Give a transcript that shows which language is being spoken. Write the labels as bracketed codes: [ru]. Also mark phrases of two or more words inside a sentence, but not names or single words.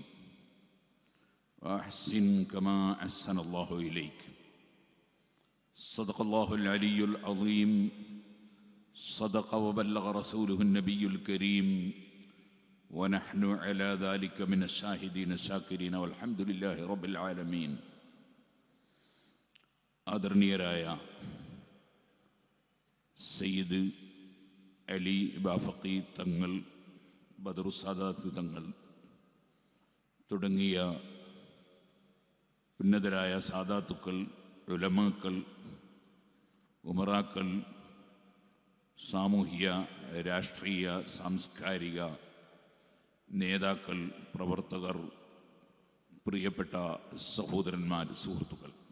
[ar] وأحسن كما أحسن الله إليك. صدق الله العلي العظيم. صدق وبلغ رسوله النبي الكريم. ونحن على ذلك من الشاهدين الشاكرين والحمد لله رب العالمين. [ml] ആദരണീയരായ സയ്യിദ് അലി ബാഫഖി തങ്ങൾ, ബദറു സാദാത്ത് തങ്ങൾ തുടങ്ങിയ ഉന്നതരായ സാദാത്തുക്കൾ, ഉലമാക്കൾ, ഉമറാക്കൾ, സാമൂഹിക രാഷ്ട്രീയ സാംസ്കാരിക നേതാക്കൾ, പ്രവർത്തകർ, പ്രിയപ്പെട്ട സഹോദരന്മാർ, സുഹൃത്തുക്കൾ,